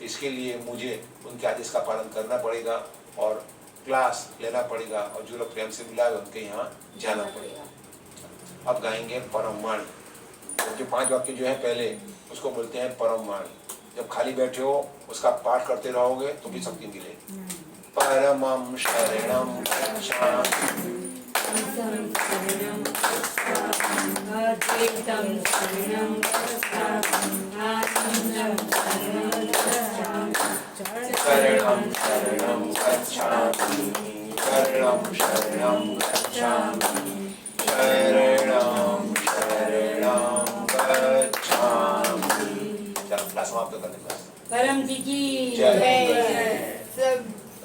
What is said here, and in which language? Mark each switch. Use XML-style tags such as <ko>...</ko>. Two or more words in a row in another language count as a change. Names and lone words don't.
<hi>इसके लिए मुझे उनके आदेश का पालन करना पड़ेगा और क्लास लेना पड़ेगा और जो लोग प्रेम से बुलाए उनके यहाँ जाना पड़ेगा। अब गाएंगे परम वाणी। तो जो 5 वाक्य जो है पहले उसको बोलते हैं परम वाणी। जब खाली बैठे हो उसका पाठ करते रहोगे तो भी शक्ति मिलेगी।</hi> <pi>परमं शरणं गच्छामि अद्वैतं शरणं गच्छामि, आनन्दं शरणं गच्छामि, शरणं शरणं गच्छामि, शरणं शरणं गच्छामि, शरणं शरणं गच्छामि।</pi> <hi>चलो क्लास समाप्त करते हैं। परम जी की जय। जय। सब</hi>